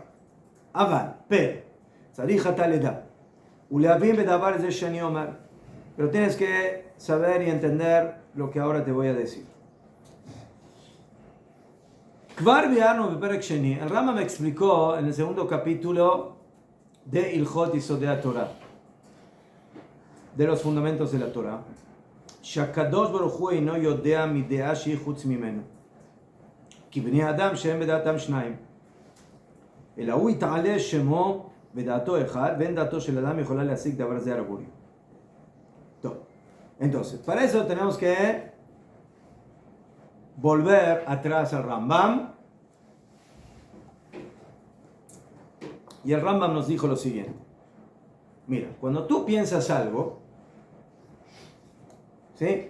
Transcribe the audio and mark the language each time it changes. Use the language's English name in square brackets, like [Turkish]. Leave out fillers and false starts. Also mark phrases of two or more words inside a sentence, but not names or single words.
[Spanish] Aval, pero, [Hebrew] צריך אתה לידע ולהבין בדבר זה שאני אומר, [Spanish] pero tienes que saber y entender lo que ahora te voy a decir. [Hebrew] כבר ביארנו בפרק שני, [Spanish] el Rama me explicó en el segundo capítulo de Ilhot Yisodei Torah, de los fundamentos de la Torah, [Hebrew] שהקדוש ברוך הוא אינו יודע מדעה שהיא חוץ ממנו. כי בני אדם שהם בדעתם שניים. אלא הוא יתעלה שמו בדעתו אחד, ואין דעתו של אדם יכולה להשיג דבר זה על הבורא. טוב, [Spanish] entonces, para eso tenemos que volver atrás al Rambam. Y el Rambam nos dijo lo siguiente. Mira, cuando tú piensas algo, ¿sí?